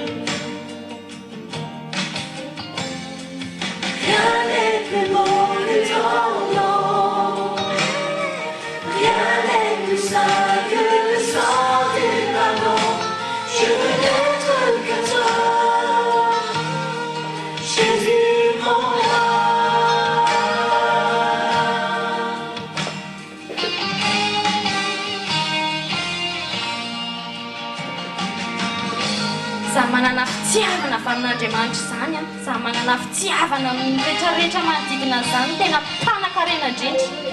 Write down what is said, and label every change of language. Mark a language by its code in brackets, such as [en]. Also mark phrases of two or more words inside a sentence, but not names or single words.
[fr] Rien n'est plus beau que ton nom. Rien n'est plus saint que le sang du pardon. Je veux n'être que toi, Jésus mon roi. [mg] Za manana fitiavana fa amin'Andriamanitra izany za manana fitiavana amin'ny rehetrarehetra manodidina izany tena mpanan-karena indrindra.